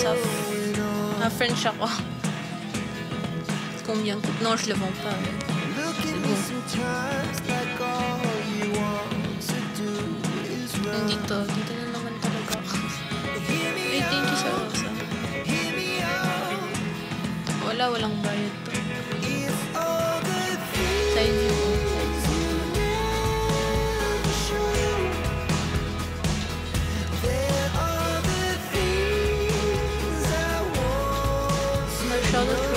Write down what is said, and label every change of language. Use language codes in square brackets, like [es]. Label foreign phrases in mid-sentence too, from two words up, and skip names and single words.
[tl] French ako. [fr] Combien coûte? Non, je le vends pas. C'est bon. [tl] Dito na naman talaga ako. Ay, [en] thank you [tl] sa Rosa. Walang bayad to. Sa inyo. Shoutout ko.